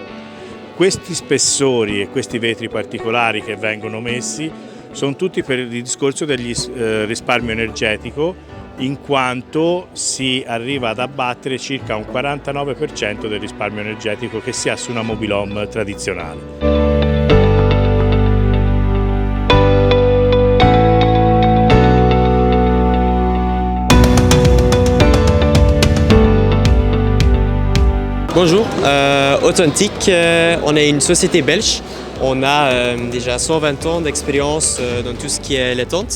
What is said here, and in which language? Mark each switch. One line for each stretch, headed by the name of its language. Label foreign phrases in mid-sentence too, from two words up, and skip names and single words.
Italian: Questi spessori e questi vetri particolari che vengono messi sono tutti per il discorso del risparmio energetico, in quanto si arriva ad abbattere circa un 49% del risparmio energetico che si ha su una mobil-home tradizionale.
French: Bonjour, Authentique, on est une société belge. On a déjà 120 ans d'expérience dans tout ce qui est les tentes.